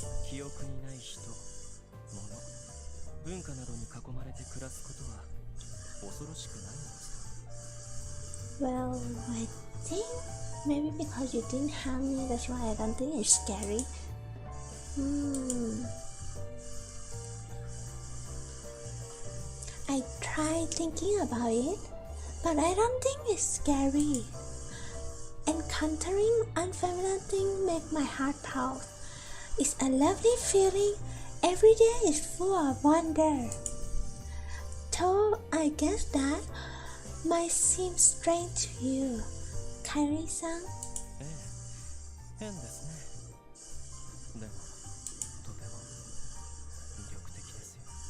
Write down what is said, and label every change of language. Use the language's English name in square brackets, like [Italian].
[Japanese] 記憶にない人、物、文化などに囲まれて暮らすことは恐ろしくないのですか？ [English] Well, I think maybe because you didn't harm me, that's why I don't think it's scary. I tried thinking about it, but I don't think it's scary. Encountering unfamiliar things make my heart pound. It's a lovely feeling. Every day is full of wonder. Though I guess that might seem strange to you, Kairi-san. [Japanese] ええ、変ですね。でも、とても魅力的ですよ。